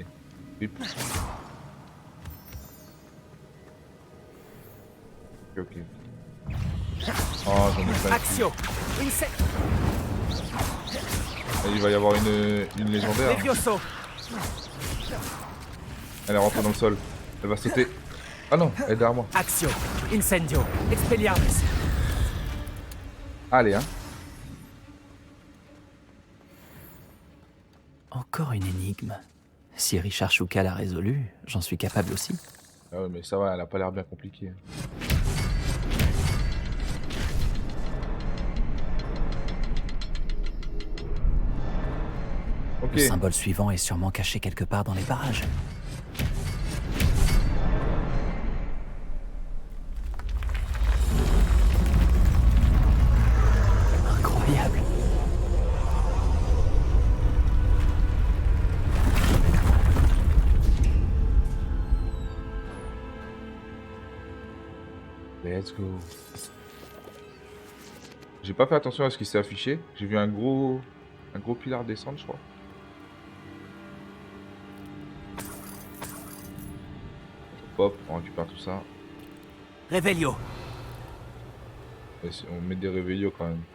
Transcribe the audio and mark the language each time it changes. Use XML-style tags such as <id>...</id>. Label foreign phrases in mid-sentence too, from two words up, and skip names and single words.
<fr>Ok, ok. Oh, j'en ai plein. Action. Il va y avoir une légendaire. Levioso. Elle est rentrée dans le sol. Elle va sauter. Ah non, elle est derrière moi. Action. Incendio. Expelliarmus. Allez, hein. Encore une énigme. Si Richard Shuka l'a résolue, j'en suis capable aussi. Ah ouais, mais ça va, elle a pas l'air bien compliquée. Ok. Le symbole suivant est sûrement caché quelque part dans les parages. Incroyable.</fr> <en>Let's go.</en> <fr>J'ai pas fait attention à ce qui s'est affiché. J'ai vu un gros pilar descendre, je crois. Hop, on récupère tout ça. Revelio. Et on met des réveillots quand même.</fr>